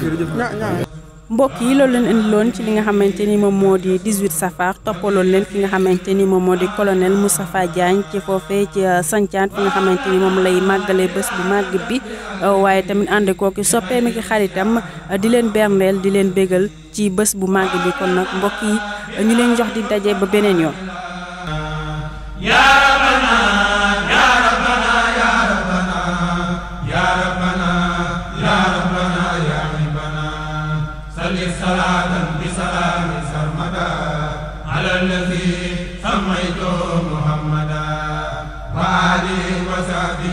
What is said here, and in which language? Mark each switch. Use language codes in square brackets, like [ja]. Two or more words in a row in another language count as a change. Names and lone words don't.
[wo] mbokk yi loolu leen indiloon ci li nga xamante ni moom moo di 18 safar toppaloon leen ki nga xamante ni moom moo di colonel Moustapha Diagne ci foofee ci Santhiane fi nga xamante ni moom lay màggalee bés bu màgg bi waaye tamit ànd kooki soppee mi ki xaritam di leen berndeel di leen bégal ci bés bu màgg bi kon nag mbokk yi ñu leen jox di daje ba beneen yoon. [ar] صلاة بسلام سرمدا على الذي سميته محمدا وآله وصحبه